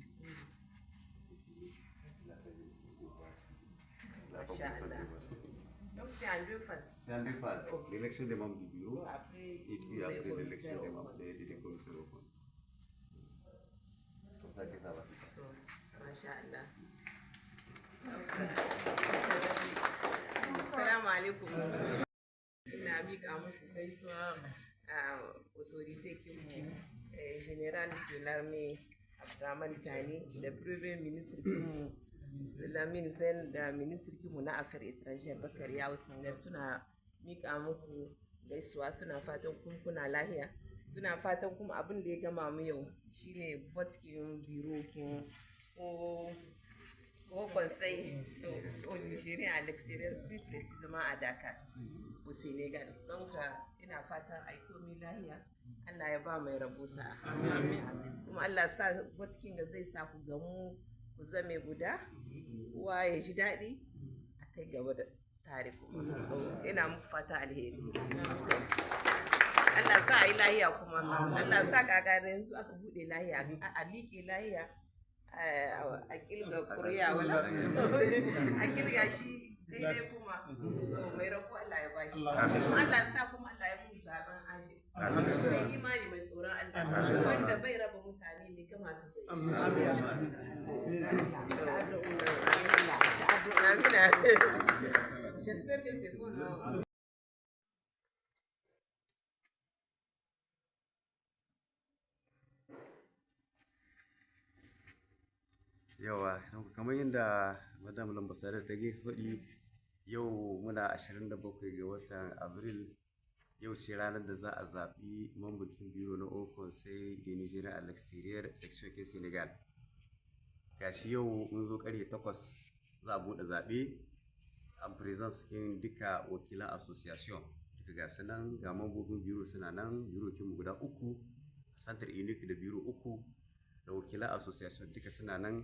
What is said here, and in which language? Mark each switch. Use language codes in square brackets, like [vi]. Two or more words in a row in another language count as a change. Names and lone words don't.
[fr] C'est fini, il a terminé son devoir. Donc c'est en 2 phases. C'est en 2 phases. L'élection des membres du bureau et puis après l'élection des membres des commissaires au compte. C'est comme ça que ça va se passer. [ar] ما شاء الله. السلام عليكم. [ha] Ina miƙa muku gaisuwa a autorité kinmu [fr] général de l'armée [ha] Abdurrahman Chani da [fr] premier ministre [ha] kinmu Lamine Zain da ministre kinmu na [fr] affaires étrangères [ha] Bakari Yawo Sangar suna miƙa muku gaisuwa, suna fatan kuna lahiya, suna fatan kuma abin da ya gama mu yau shine vote kin biro kin [fr] au conseil au Nigeria à l'extérieur, plus précisément à Dakar, au Sénégal. Donc, [ha] ina fatan ai komi lahiya, Allah ya ba mai rabo sa'a. Kuma Allah sa vote ga zai sa ku gamu ku zame guda, kowa ya ji daɗi a kai gaba da tare kuma. Ina muku fata alheri. Allah sa a yi lahiya kuma, Allah sa kaka da yanzu aka buɗe lahiya, a liƙe lahiya, a kilga kuriya wala a kilga shi daidai kuma mai rako Allah ya bashi Allah sa kuma Allah ya mu zaben adil mai imani mai tsoron Allah wanda bai raba mutane ne ga masu tsaye [fr] j'espère que c'est bon non. [ha] Yawa kamar yadda madam lambasada ta faɗi yau muna 27 ga watan abril yau ce ranar da za a zaɓi mambakin biro na Haut Conseil de Nigériens à l'extérieur section ke Senegal. Gashi yau mun zo ƙarfe 8 za a buɗe zaɓe a presence in duka wakilan association duka ga sanan ga mambobin biro suna nan biro kinmu guda 3 santar unique da biro 3 da wakilan association duka suna nan.